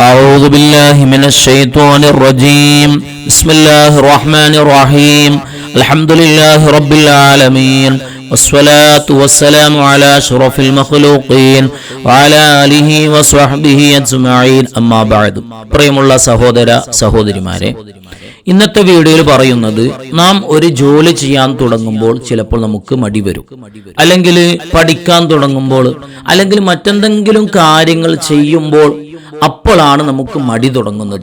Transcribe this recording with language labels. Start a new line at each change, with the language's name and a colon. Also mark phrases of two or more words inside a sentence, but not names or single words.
Arabic: أعوذ بالله من الشيطان الرجيم بسم الله الرحمن الرحيم الحمد لله رب العالمين والصلاة والسلام على أشرف المخلوقين وعلى آله وصحبه أجمعين أما بعد
Malayalam: പ്രിയമുള്ള സഹോദര സഹോദരിമാരെ, ഇന്നത്തെ വീഡിയോയിൽ പറയുന്നത്, നാം ഒരു ജോലി ചെയ്യാൻ തുടങ്ങുമ്പോൾ ചിലപ്പോൾ നമുക്ക് മടി വരും, അല്ലെങ്കിൽ പഠിക്കാൻ തുടങ്ങുമ്പോൾ, അല്ലെങ്കിൽ മറ്റെന്തെങ്കിലും കാര്യങ്ങൾ ചെയ്യുമ്പോൾ അപ്പോഴാണ് നമുക്ക് മടി തുടങ്ങുന്നത്.